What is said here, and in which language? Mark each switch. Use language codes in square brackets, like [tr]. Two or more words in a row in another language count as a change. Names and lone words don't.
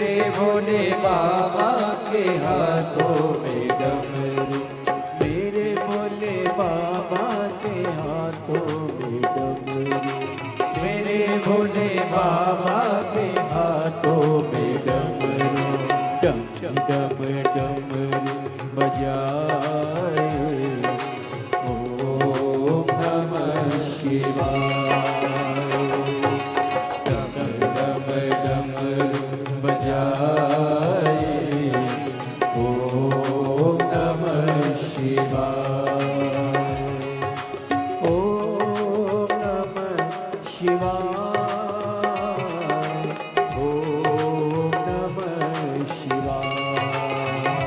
[hi] भोले बाबा के हाथों में डमरू, मेरे भोले बाबा के हाथों में डमरू, मेरे भोले बाबा के हाथों में डमरू, डम डम डमरू बजाए। [sa] ओम नमः शिवाय। [hi] डम डम डमरू बजाए। [sa] ओम नमः शिवाय। ओम नमः शिवाय। ओम नमः शिवाय।